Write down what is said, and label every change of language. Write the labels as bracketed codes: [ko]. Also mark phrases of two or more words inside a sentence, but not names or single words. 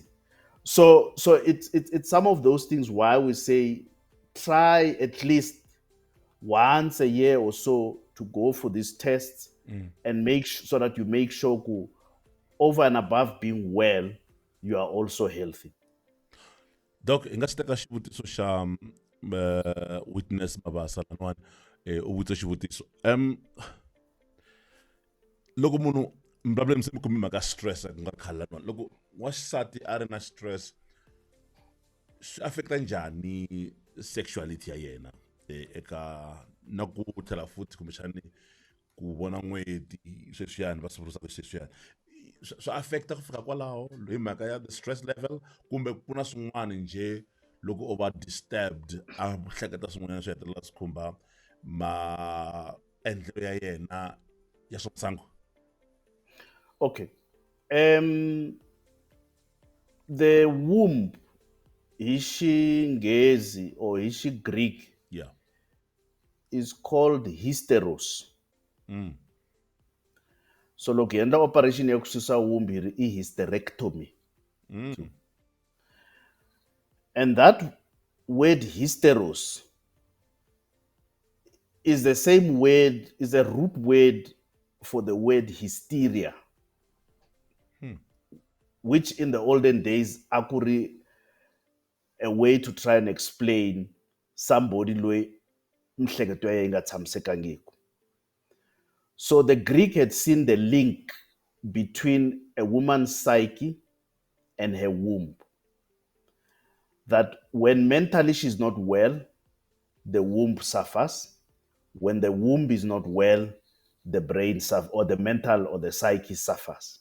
[en] So it's some of those things why we say try at least once a year or so to go for these tests and so that you make sure over and above being well, you are also healthy. Doc, [ts] hi nga xi teka xivutiso xa Witness Mabasa lan'wani u vutisa xivutiso loko munhu mi vulavula mi kumi mhaka stress ku nga khale lan'wani loko waxisati a ri na stress swi affecta njhani sexuality ya yena eka na ku tlhela futhi kumbexani ku vona n'weti sweswiyani va swi vurisaka sweswiyani swi affecta ku fika kwalaho hi mhaka ya [en] the stress level [ts] kumbe ku na swin'wana nje loko o va disturbed a hleketa swin'wanyana swi hetelela swi khumba maendlelo ya yena ya swa masangu. [en] Okay. The womb hi Xinghezi or hi Xigreek is called hysteros. [ts] So loko hi endla operation ya ku susa womb hi ri i hysterectomy. [en] And that word hysteros is the same word, is a root word for the word hysteria, which in the olden days akuri a way to try and explain somebody [ts] loyi mihleketo ya yena yi nga tshamisekangiki. [en] So the Greek had seen the link between a woman's psyche and her womb. That when mentally she's not well, the womb suffers. When the womb is not well, the brain suffers, or the mental or the psyche suffers.